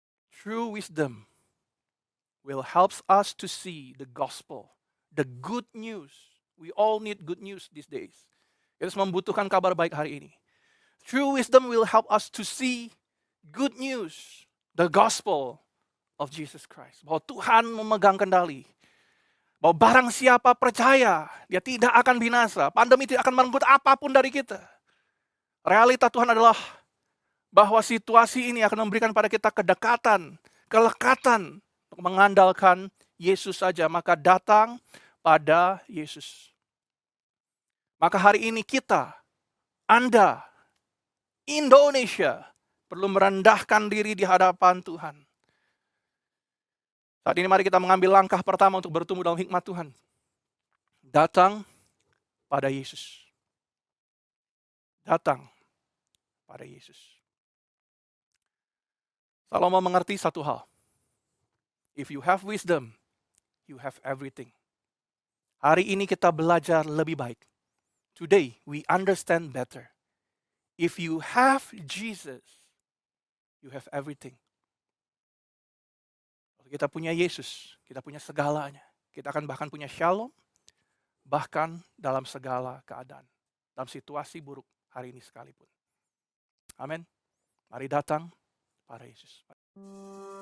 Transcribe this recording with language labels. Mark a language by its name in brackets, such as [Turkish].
[English] True wisdom will help us to see the gospel, the good news. We all need good news these days. [Indonesian] Kita membutuhkan kabar baik hari ini. [English] True wisdom will help us to see good news, the gospel of Jesus Christ. [Indonesian] Bahwa Tuhan memegang kendali. Bahwa barang siapa percaya, dia tidak akan binasa. Pandemi tidak akan merenggut apapun dari kita. Realita Tuhan adalah bahwa situasi ini akan memberikan pada kita kedekatan, kelekatan untuk mengandalkan Yesus saja. Maka datang pada Yesus. Maka hari ini kita, Anda, Indonesia, perlu merendahkan diri di hadapan Tuhan. Saat ini mari kita mengambil langkah pertama untuk bertumbuh dalam hikmat Tuhan. Datang pada Yesus. Datang pada Yesus. Salomo mengerti satu hal. [English] If you have wisdom, you have everything. [Indonesian] Hari ini kita belajar lebih baik. [English] Today we understand better. If you have Jesus, you have everything. [Indonesian] Kita punya Yesus, kita punya segalanya. Kita akan bahkan punya shalom, bahkan dalam segala keadaan. Dalam situasi buruk hari ini sekalipun. Amin. Mari datang pada Yesus.